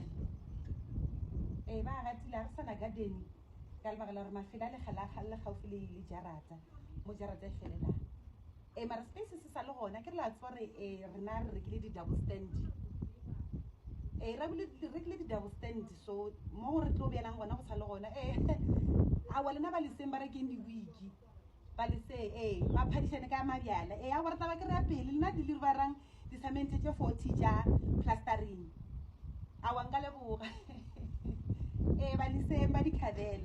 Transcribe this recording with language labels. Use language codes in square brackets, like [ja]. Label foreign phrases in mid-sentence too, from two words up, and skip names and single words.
[nso] Ba gatile ga sana garden ka lebaka la gore mafela le gaufi le jarata mo jarata e felelang. Mara space se sa le gona ke re la tswa re rena re rekile di-double stand. Re rekile di-double stand so mo re tlo beelang gona go sa le gona. Awa lena ba leseng ba rekeng di-wiki ba lese ba phadišane ka mabjala. A gore taba ke re ya pele lena di le ba rang disamente tše 40 tša plastering. Awa nka leboga. Ba leseng ba dikhabela.